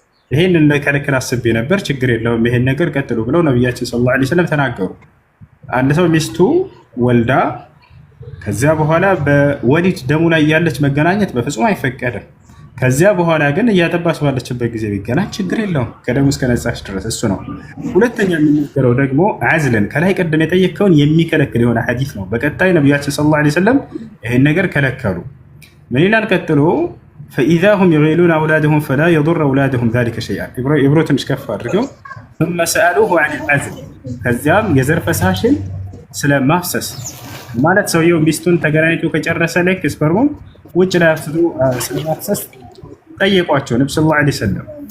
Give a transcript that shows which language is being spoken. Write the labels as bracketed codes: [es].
[am] ይሄን እንደከለከለ አስቤ ነበር፣ ችግር የለውም ይሄን ነገር ቀጥሉ ብለው ነብያችን ሰለላሁ ዐለይሂ ወሰለም ተናገሩ። አንድ ሰው ሚስቱ ወልዳ ከዚያ በኋላ በወሊድ ደሙ ላይ ያለች መገናኘት በፍጹም አይፈቀድም። ከዚያ በኋላ ግን እያጠባች ባለችበት ጊዜ ቢገናኝ ችግር የለውም ከደሙ እስከ ነጻች ድረስ። እሱ ነው። ሁለተኛ የሚነገረው ደግሞ አዝለን ከላይ ቀደም የጠየቀውን የሚከለክል የሆነ ሐዲስ ነው። በቀጣይ ነብያችን ሰለላሁ ዐለይሂ ወሰለም ይሄን ነገር ከለከሉ። ምን ይላል ቀጥሎ? [ar] فإذا هم يغيلون أولادهم فلا يضر أولادهم ذلك شيئا. [am] ኢብሮ ትንሽ ከፍ አድርገው [ar] ثم سألوه عن العزل [am] ከዚያም የዘር ፈሳሽን ስለማፍሰስ ማለት ሰውየው ሚስቱን ተገናኝቶ ከጨረሰ ልክ ስፐርሙን ውጭ ላይ አፍስቶ ስለማፍሰስ ጠየቋቸው ነብዩ ሰለላሁ ዐለይሂ ወሰለም።